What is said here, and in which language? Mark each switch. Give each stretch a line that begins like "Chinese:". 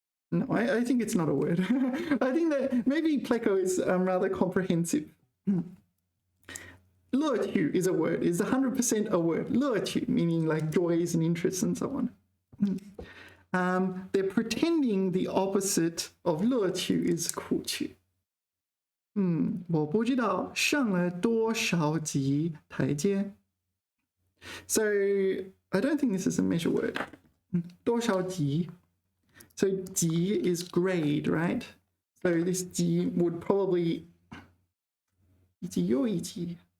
English: No, I think it's not a word. I think that maybe pleco is rather comprehensive. 乐趣 is a word, is 100% a word. 乐趣 meaning like joys and interests and so on. They're pretending the opposite of 乐趣 is 苦趣。
Chinese: 我不知道上了多少级台阶。
English: So I don't think this is a measure word. 多少级 So 级 is grade, right? So this 级 would probably
Chinese: 一级又一级。